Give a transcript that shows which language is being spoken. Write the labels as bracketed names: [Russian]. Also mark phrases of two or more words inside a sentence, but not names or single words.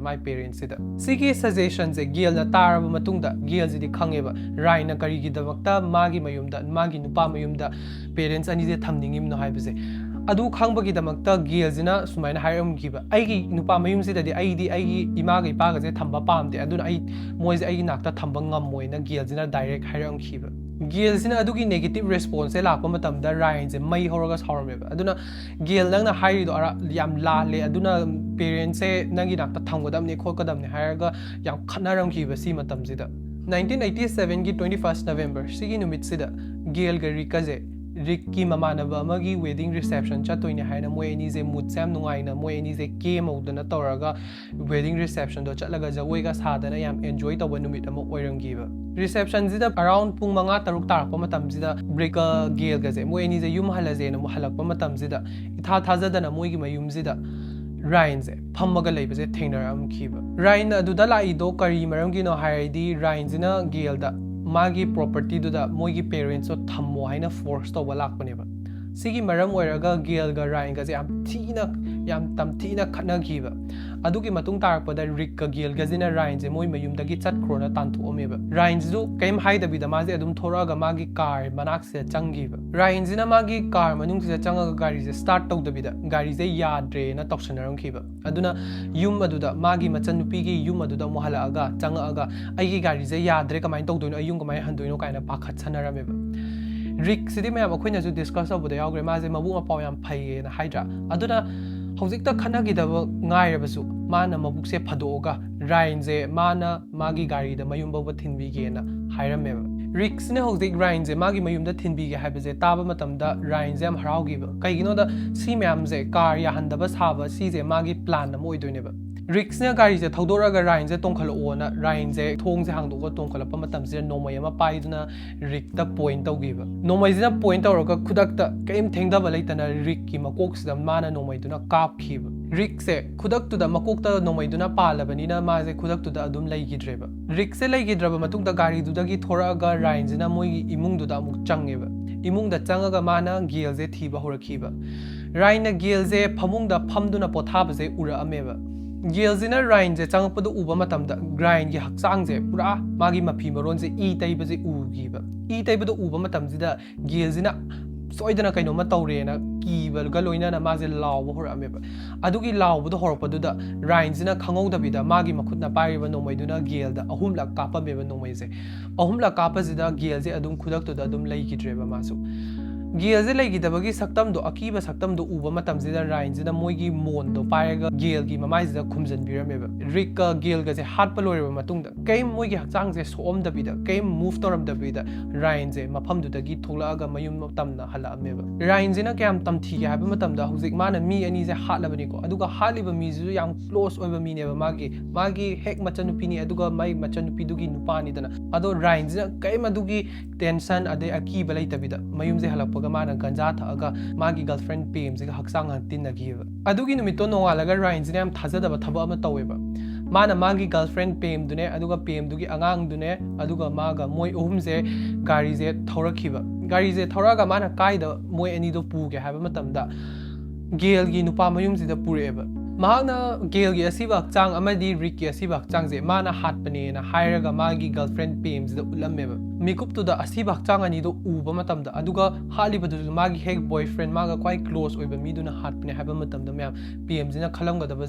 [Manipuri] ꯃꯥꯏ ꯄꯦꯔꯦꯟꯁꯁꯤꯗ ꯁꯤꯒꯤ ꯁꯖꯦꯁꯟꯁꯦ ꯒꯦꯜꯅ ꯇꯥꯔꯕ ꯃꯇꯨꯡꯗ ꯒꯦꯜꯁꯤꯗꯤ ꯈꯪꯉꯦꯕ ꯔꯥꯏꯟꯅ ꯀꯔꯤꯒꯤꯗꯃꯛꯇ ꯃꯥꯒꯤ ꯃꯌꯨꯝꯗ ꯃꯥꯒꯤ ꯅꯨꯄꯥ ꯃꯌꯨꯝꯗ ꯄꯦꯔꯦꯟꯁ ꯑꯅꯤꯁꯦ ꯊꯝꯅꯤꯡꯉꯤꯕꯅꯣ ꯍꯥꯏꯕꯁꯦ ꯑꯗꯨ ꯈꯪꯕꯒꯤꯗꯃꯛꯇ ꯒꯦꯜꯁꯤꯅ ꯁꯨꯃꯥꯏꯅ ꯍꯥꯏꯔꯝꯈꯤꯕ ꯑꯩꯒꯤ ꯅꯨꯄꯥ ꯃꯌꯨꯝꯁꯤꯗꯗꯤ ꯑꯩꯒꯤ imaga ipagase thamba pamde aduna ai moise ai nakta thamba ngammoina gelsina direct hairamkhiba gelsina adugi [English] negative response [Manipuri] se lakpa matamda Ryan se mai horaga saurameba aduna gel nangna hairido ara yam laale aduna parents se nangi nakta thamgodamne khokadamne hairaga yam khanaramkhiba si matamsida 1987 की 21 नवंबर ꯁꯤꯒꯤ ꯅꯨꯃꯤꯠ ꯁꯤꯗ ꯒꯦꯜ ꯒ ꯔꯤꯀꯥꯖꯦ ꯔꯤꯛ ꯀꯤ ꯃꯃꯥꯟꯕ ꯑꯃꯒꯤ [English] wedding reception [Manipuri] ꯆꯠꯀꯣꯏꯅꯦ ꯍꯥꯏꯅ ꯃꯣꯏ ꯑꯅꯤ ꯖꯦ ꯃꯨꯗ ꯁꯦꯝ ꯅꯨꯡꯉꯥꯏꯅ ꯃꯣꯏ ꯑꯅꯤ ꯖꯦ ꯀꯦ ꯃꯧꯗꯅ ꯇꯧꯔꯒ [English] wedding reception [Manipuri] ꯗꯣ ꯆꯜꯒ ꯖꯒꯣꯏꯒ ꯁꯥꯗꯅ ꯌꯥꯝ ꯑꯦꯟꯖꯣꯏ ꯇꯕ ꯅꯨꯃꯤꯠ ꯑꯃ ꯑꯣꯏꯔꯪꯒꯤꯕ ꯔꯤꯁꯦꯞꯁꯟ ꯖꯤꯗ ꯑꯔꯥꯎꯟꯗ ꯄꯨꯡ ꯃꯉꯥ ꯇꯔꯨꯛ ꯇꯥꯔꯛꯄ ꯃꯇꯝ ꯖꯤꯗ ꯕ꯭ꯔꯦꯛ ꯒꯦꯜ ꯒꯖꯦ ꯃꯣꯏ ꯑꯅꯤ ꯖꯦ ꯌꯨꯝ ꯍꯥꯂꯥꯖꯦ ꯅ ꯍꯥꯂꯛꯄ ꯃꯇꯝ ꯖꯤꯗ ꯏꯊꯥ ꯊꯥꯖꯗꯅ ꯃꯣꯏꯒꯤ ꯃꯌꯨꯝ ꯖꯤꯗ Ryan se phammaga leibase thengnaramkhiba Ryan aduda laido kari maramgino hairidi Ryan jina gelda magi property duda moigi parents so thammo haina force to balakpaneba sigi maram oiraga gel ga Ryan ga je yam tamthina khatnaghiba adugi matung tarakpada Rick ga gel ga jina Ryan je moi mayumdagi chatkrona tanthuomeba Ryan ju kaim haidabida maje adum thoraga magi car manak se changgiba Ryan jina magi car manung se changaga gari je start tawdabida gari je yadre na tawsanaramkhiba aduna yum aduda magi Machan Nupi gi yum aduda mohala changa aigi gari je yadre kamai tawdoino ayung kamai handoino kaina pakhat sanarameba Rick sidi mayam akoina ju discuss abuda yawgre maje Mabung apaw yam phai na haidra aduna hojikta khanagidaba ngairabasu mana mabukse phadoga Ryan je mana magi gari da mayumba thinbige na hairameba Rick sine hojik Ryan je magi mayumda thinbige haibaje taba matamda Ryan je am haraugiba kaigino da si mayam je car ya handaba saba si je magi plan na moidoineba Rick ne gari je thodoraga Ryan je tongkhalo na Ryan je thong je hangdoga tongkhalapa matam je nomai ama paiduna Rick ta point tawgiba nomai jina point tawraga khudakta kaim thengdaba leitana Rick ki makok sida mana nomai duna kapkhiba Rick se khudak tu da makok ta nomai duna palabanina ma je khudak tu da adum leigidreba Rick se leigidraba matung da gari du dagi thoraga Ryan jina moi imung du da amuk changeba imung da changaga mana gel je thiba horakhiba Ryan na gel je phamung da phamduna pothaba je ura ameba Gelsina Ryan je changpadu uba matamda grind gi haksang je pura magi mapi maron je e taiba je ugiba e taibadu uba matamjida gelsina soidana kaino ma tawrena kibal galoina na maje lawba horameba adugi lawbudu horopadu da Ryan jina khangowdabida magi makhutna pariba nomaiduna gelda ahumla kapa beba nomai je ahumla kapa jida gel je adum khudaktu da adum leigidreba masu Gel je leigidabagi saktam do akiba saktam do uba matam jida Ryan jina moigi mon do paiga gel gi mamai jida khumjan birameba Rick ka gel ga je hat paloreba matungda kaim moigi hakchang je soom dabida kaim move toram dabida Ryan je mafam du dagi tholaga mayum matamna hala ameba Ryan jina kyam tamthi ga haba matamda hujik mana mi ani je hatlabani ko aduga haliba mi ju yam close oiba mi neba magi hek Machan Nupi ni aduga mai Machan Nupi dugi nupani dana ado Ryan jina kaim adugi tension ade akiba leitabida mayum je halak mana ganja thaga magi girlfriend pem je haksang tin nagiba adugi numito nongalaga Ryan jina am thajadaba thaba ama taweba mana magi girlfriend pem dune aduga pem dugi angang dune aduga maga moi ohum je gari je thorakhiba gari je thoraga mana kaida moi ani do puge haba matamda ꯒꯦꯜꯒꯤ ꯅꯨꯄꯥ ꯃꯌꯨꯝꯁꯤꯗ ꯄꯨꯔꯛꯑꯦꯕ ꯃꯍꯥꯛꯅ ꯒꯦꯜꯒꯤ ꯑꯁꯤꯕ ꯍꯛꯆꯥꯡ ꯑꯃꯗꯤ ꯔꯤꯛꯀꯤ ꯑꯁꯤꯕ ꯍꯛꯆꯥꯡꯁꯦ ꯃꯥꯅ ꯍꯥꯠꯄꯅꯦꯅ ꯍꯥꯏꯔꯒ ꯃꯥꯒꯤ ꯒꯔꯜꯐ꯭ꯔꯦꯟ ꯄꯦꯝꯁꯤꯗ ꯎꯠꯂꯝꯃꯦꯕ ꯃꯤꯀꯨꯞꯇꯨꯗ ꯑꯁꯤꯕ ꯍꯛꯆꯥꯡ ꯑꯅꯤꯗꯣ ꯎꯕ ꯃꯇꯝꯗ ꯑꯗꯨꯒ ꯍꯥꯠꯂꯤꯕꯗꯨꯁꯨ ꯃꯥꯒꯤ ꯍꯦꯛ ꯕꯣꯏꯐ꯭ꯔꯦꯟ ꯃꯥꯒ [English] quite close [Manipuri] ꯑꯣꯏꯕ ꯃꯤꯗꯨꯅ ꯍꯥꯠꯄꯅꯦ ꯍꯥꯏꯕ ꯃꯇꯝꯗ ꯃꯌꯥꯝ ꯄꯦꯝꯁꯤꯅ ꯈꯜꯂꯝꯒꯗꯕꯁꯦ